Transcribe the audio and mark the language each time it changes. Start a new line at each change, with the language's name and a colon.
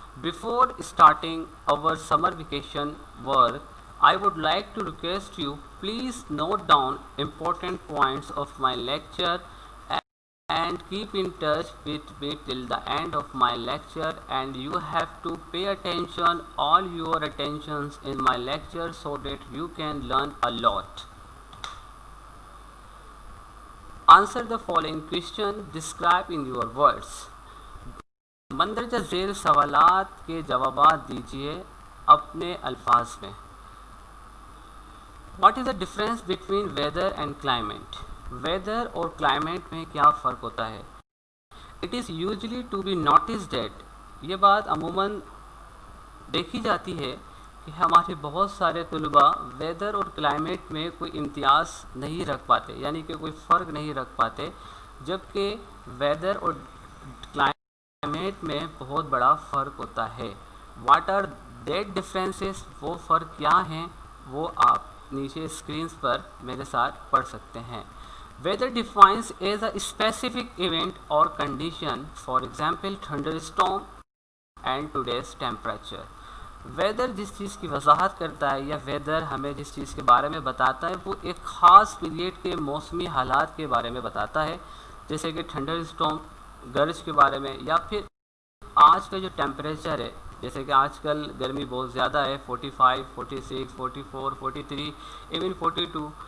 English: Before starting our summer vacation work, I would like to request you, please note down important points of my lecture and keep in touch with me till the end of my lecture, and you have to pay attention, all your attentions in my lecture, so that you can learn a lot. Answer the following question described in your words.
Urdu: مندرجہ ذیل سوالات کے جوابات دیجیے اپنے الفاظ میں.
English: What is the difference between weather and climate?
Urdu: Weather اور climate میں کیا فرق ہوتا ہے؟
English: It is usually to be noticed that
Urdu: یہ بات عموماً دیکھی جاتی ہے کہ ہمارے بہت سارے طلباء ویدر اور کلائمیٹ میں کوئی امتیاز نہیں رکھ پاتے، یعنی کہ کوئی فرق نہیں رکھ پاتے، جبکہ ویدر اور کلائمیٹ میں بہت بڑا فرق ہوتا ہے.
English: What are that differences؟
Urdu: وہ فرق کیا ہیں وہ آپ نیچے اسکرینس پر میرے ساتھ پڑھ سکتے ہیں.
English: Weather defines as a specific event or condition, for example thunderstorm and today's temperature.
Urdu: Weather جس چیز کی وضاحت کرتا ہے یا ویدر ہمیں جس چیز کے بارے میں بتاتا ہے وہ ایک خاص پیریڈ کے موسمی حالات کے بارے میں بتاتا ہے، جیسے کہ تھنڈر اسٹارم گرج کے بارے میں، یا پھر آج کا جو ٹیمپریچر ہے، جیسے کہ آج کل گرمی بہت زیادہ ہے، 45 46 44 43 ایون 42.